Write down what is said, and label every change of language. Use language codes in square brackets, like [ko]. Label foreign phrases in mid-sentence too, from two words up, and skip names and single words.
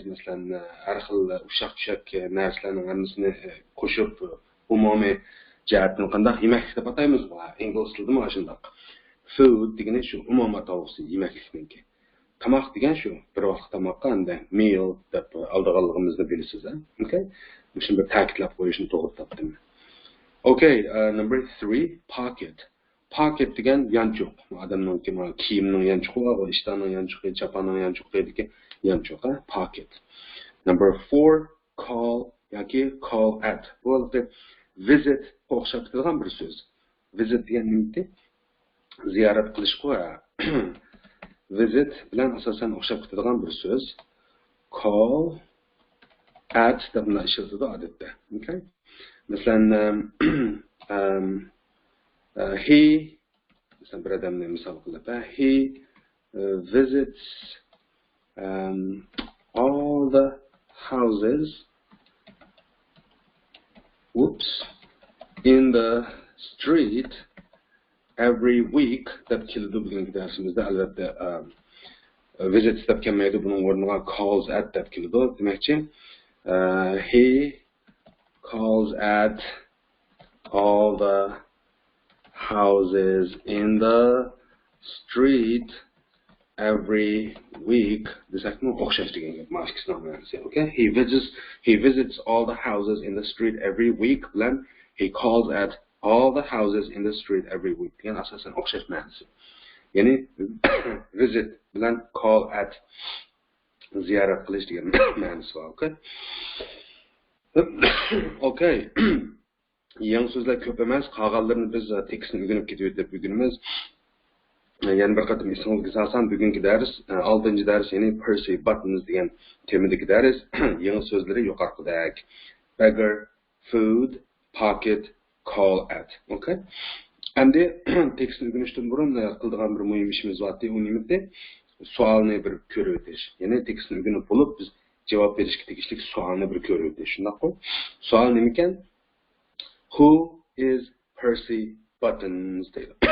[uz] Masalan, har xil ushaq narsalarning hammasini qo'shib umumiy jihatdan qanday yemeklik deb ataymiz bu. Ingliz tilida mana shunday. Food degani shu umumiy tavsiy yemeklikniki. Tamoq degan shu bir vaqt tamoqqa endi meal deb aldığanligimizni bilasiz, okay? Shuni bir ta'kidlab qo'yishni to'g'ri topdim. Okay, [en] number 3 pocket [uz] degan yanchoq. Odamning kiyimning yanchoqi, ishtonning yanchoqi, chaponning yanchoqi deydi, yanchoq, pocket. [en] Number 4 call at. [uz] Bu visit o'xshab turgan bir so'z. Visit degan nima? Ziyorat qilish qo'y. Visit bilan asosan o'xshab turgan bir so'z. [en] Call at [uz] deb ishlatadi odatda. Okay? Masalan, he masalan bir odamni misol qilib, [en] he visits all the houses in the street every week [uz] deb keladi bugungi darsimizda. Albatta visits deb kelmaydi, buning o'rniga [en] calls at [uz] deb keladi. Demakchi, [en] he calls at all the houses in the street every week. [uz] Desakmi o'xshash degan gap. Mashqisini o'rganamiz. Okay? [en] He visits all the houses in the street every week [uz] bilan [en] he calls at all the houses in the street every week [uz] degan asosan o'xshash ma'nosi. Ya'ni visit bilan [en] call at [uz] ziyorat qilish degan ma'nosi bor. Okay? Okay. Yangi so'zlar ko'p emas, qolganlarini biz tekstni o'rganib ketib deb bugunimiz. Yana bir qatim esingizga solsam, bugungi dars 6-dars, ya'ni Percy buttons degan temadagi dars. Yangi so'zlari yuqoridagidek. [en] Beggar, food, pocket, call at. [uz] Okay? Endi tekstni o'rganishdan burun qiladigan bir muhim ishimiz bor. U nimada? Savolni bir ko'rib o'tish. Ya'ni tekstni o'rganib bo'lib biz javob berishga tegishli savolni bir ko'rib o'tish. Shundaqmi? Savol nima ekan? [en] Who is Percy Buttons deydi.